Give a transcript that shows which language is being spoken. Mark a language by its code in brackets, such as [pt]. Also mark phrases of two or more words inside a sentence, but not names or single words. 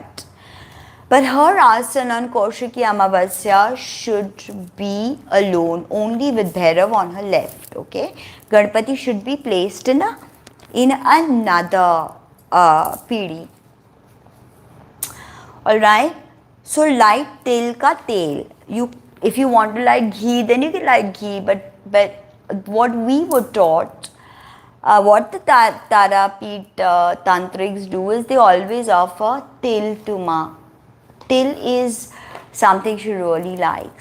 [en] But her asana on Kaushiki Amavasya should be alone, only with Bhairav on her left, okay? Ganpati should be placed in another pidi. Alright? So light [hi] tel ka tel. [en] If you want to light ghee, then you can light ghee. But what we were taught, what the Tara Peet tantrics do is they always offer til to Ma. Til is something she really likes.